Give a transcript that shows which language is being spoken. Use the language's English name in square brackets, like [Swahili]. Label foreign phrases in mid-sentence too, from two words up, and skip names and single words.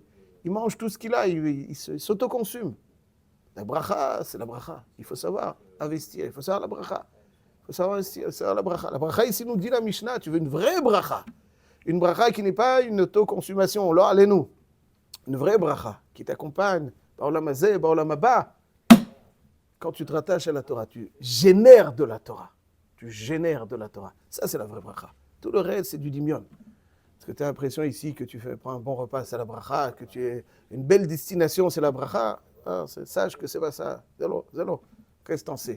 [French] Il mange tout ce qu'il a, il s'auto-consume. La bracha, c'est la bracha. Il faut savoir investir, il faut savoir la bracha. Il faut savoir investir, il faut savoir la bracha. La bracha, ici, nous dit la Mishnah, tu veux une vraie bracha. Une bracha qui n'est pas une auto-consommation. Alors, allez-nous. Une vraie bracha qui t'accompagne. [Hebrew] בעולם הזה, בעולם הבא. [French] Quand tu te rattaches à la Torah, tu génères de la Torah. Ça, c'est la vraie bracha. Tout le reste, c'est du dimion. Parce que tu as l'impression ici que tu prends un bon repas, c'est la bracha, que tu es une belle destination, c'est la bracha. Ah, sache que c'est pas ça. Zélo. Qu'est-ce que t'en sais?